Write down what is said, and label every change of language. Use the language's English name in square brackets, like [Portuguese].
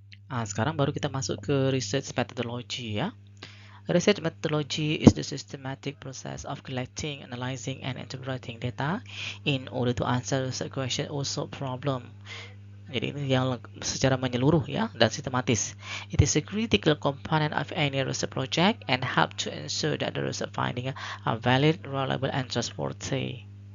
[Indonesian] Nah, sekarang baru kita masuk ke research methodology ya. [English] Research methodology is the systematic process of collecting, analyzing, and interpreting data in order to answer research question or solve problem. [Indonesian] Jadi ini yang secara menyeluruh ya dan sistematis. [English] It is a critical component of any research project and help to ensure that the research findings are valid, reliable, and trustworthy.